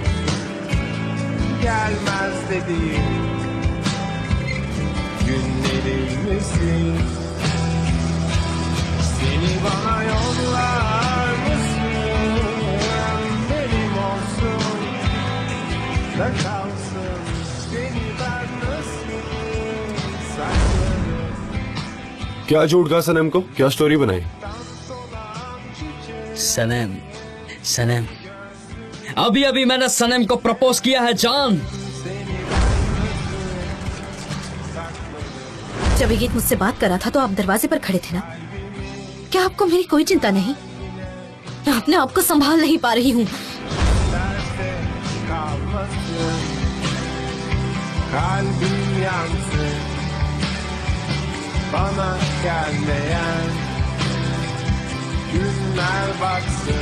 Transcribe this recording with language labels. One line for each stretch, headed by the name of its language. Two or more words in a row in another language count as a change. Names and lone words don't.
Turkish: Gelmez dediğim günlerim misin? Seni bana yollar mısın? Benim olsun da kalsın. Seni ben nasıl saklarım?
Hindi: क्या झूठ कहा सनम को? क्या स्टोरी बनाई? सनम सनम अभी अभी मैंने सनम को प्रपोज किया है जान। जब ये गीत मुझसे बात करा था तो आप दरवाजे पर खड़े थे ना? क्या आपको मेरी कोई चिंता नहीं? मैं अपने आप को संभाल नहीं पा रही हूँ।
Turkish: Derste kalmasın. Kalbim yansın. Bana gelmeyen günler baksın.